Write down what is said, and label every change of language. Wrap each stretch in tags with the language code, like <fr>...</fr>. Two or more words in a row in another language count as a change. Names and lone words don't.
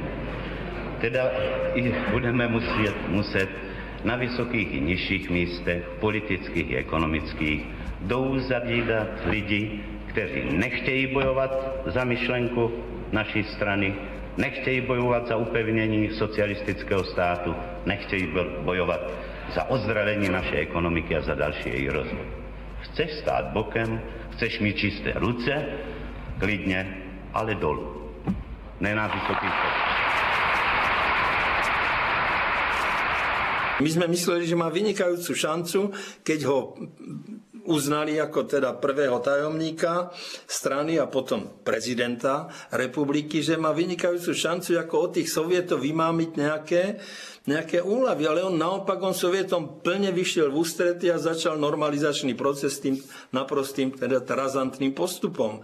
<cs>Teda i budeme muset na vysokých i nižších místech, politických i ekonomických, zavídat lidi, kteří nechtějí bojovat za myšlenku naší strany, nechtějí bojovat za upevnění socialistického státu, nechtějí bojovat za ozdravení naší ekonomiky a za další její rozvoj. Chceš stát bokem, chceš mít čisté ruce, klidně, ale dolů. Ne na vysokých postech.</cs> <sk>My sme mysleli, že má vynikajúcu šancu, keď ho uznali ako teda prvého tajomníka strany a potom prezidenta republiky, že má vynikajúcu šancu ako od tých Sovietov vymámiť nejaké úľavy, ale on naopak, on Sovietom plne vyšiel v ústrety a začal normalizačný proces tým naprostým, teda razantným postupom.</sk>